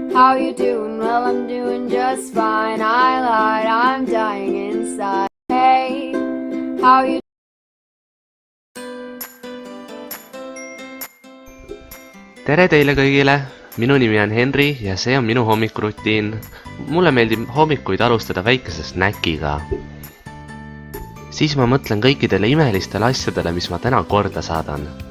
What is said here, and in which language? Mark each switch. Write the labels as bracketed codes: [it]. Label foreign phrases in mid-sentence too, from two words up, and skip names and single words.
[en] how you doing? Well, I'm doing just fine. I lied, I'm dying inside. Hey, how you [et] Tere teile kõigile! Minu nimi on Henri ja see on minu hommikurutiin. Mulle meeldib hommikuid alustada väikese snäkiga. Siis ma mõtlen kõikidele imelistele asjadele, mis ma täna korda saadan.